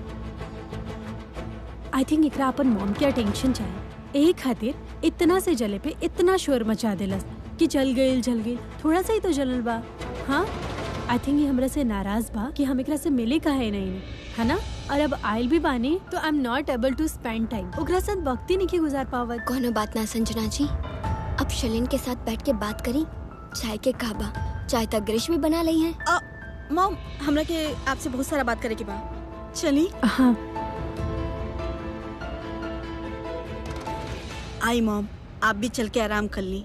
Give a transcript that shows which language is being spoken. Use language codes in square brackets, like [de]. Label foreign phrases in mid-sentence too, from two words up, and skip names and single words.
[en] I think [bho] एकरा अपन मॉम के टेंशन चाहिए, यही खातिर इतना से जले पे इतना शोर मचा देलस कि जल गइल। थोड़ा सा ही तो जलल बा। हाँ, [en] I think [bho] ये हमरा से नाराज बा कि हम एकरा से मिले काहे नहीं, है ना? और अब आयल भी बानी तो [en] I am not able to spend time, [bho] ओकरा साथ वक्त ही नहीं के गुजार पावत। कोनो बात ना संजना जी, अब शर्लिन के साथ बैठ के बात करी। चाय के कहबा, चाय तक ग्रीश भी बना ली है। मॉम, हमरा के आपसे बहुत सारा बात करे के बा, चली? हाँ आई मॉम, आप भी चल के आराम कर ली।